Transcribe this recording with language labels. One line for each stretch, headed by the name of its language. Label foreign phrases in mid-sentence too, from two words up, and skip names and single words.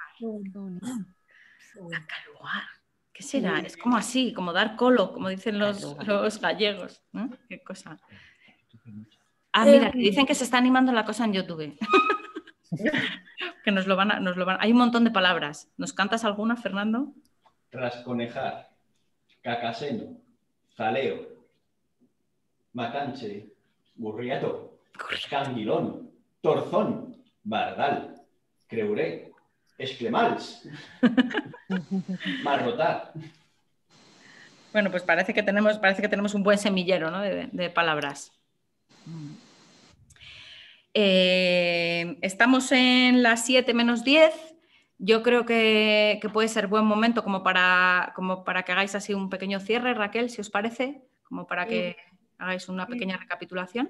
Spanish: Acalugar. ¿Qué será? Es como así, como dar colo, como dicen los gallegos, ¿no? Qué cosa. Ah, mira, que dicen que se está animando la cosa en YouTube. Que nos lo van a... Hay un montón de palabras. ¿Nos cantas alguna, Fernando? Rasconejar, cacaseno, jaleo, macanche, gurriato, canguilón, torzón, bardal, creuré, esclemals, marrotar. Bueno, pues parece que tenemos un buen semillero, ¿no? de palabras. Estamos en las 7 menos 10. Yo creo que puede ser buen momento como para que hagáis así un pequeño cierre, Raquel, si os parece, como para que hagáis una pequeña recapitulación.